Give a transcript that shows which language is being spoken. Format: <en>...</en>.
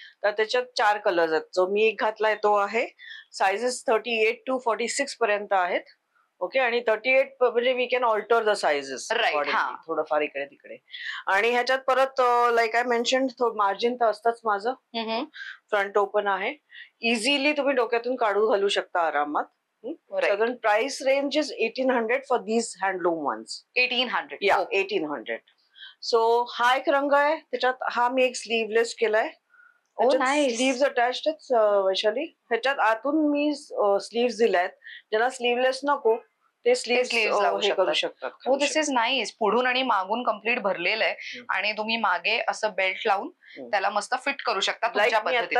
<mr>तर त्याच्यात 4 कलर्स आहेत. जो मी एक घातलाय तो आहे, साइजेस 38 to 46 पर्यंत आहेत. ओके. आणि 38 म्हणजे we can alter the sizes थोडंफार इकडे तिकडे. आणि ह्याच्यात परत लाईक आय मेन्शन, मार्जिन तर असतंच माझं. फ्रंट ओपन आहे, इझिली तुम्ही डोक्यातून काढू घालू शकता आरामात.</mr> <en>Southern price range is 1800 for these handloom ones. 1800. Yeah, 1800.</en> <mr>So हा एक रंग आहे, त्याच्यात हा मी एक स्लीवलेस केलाय. स्लीव्स अटॅच्ड आहेत वैशाली. ह्याच्यात आतून मी स्लीव्स दिल्यात. ज्यांना स्लीवलेस नको ते स्लीव्स करू शकतात.</mr> <en>हो, this is nice.</en> <mr>पुढून आणि मागून कम्प्लीट भरलेलं आहे, आणि तुम्ही मागे असं बेल्ट लावून त्याला मस्त फिट करू शकता तुमच्या पद्धतीने.</mr>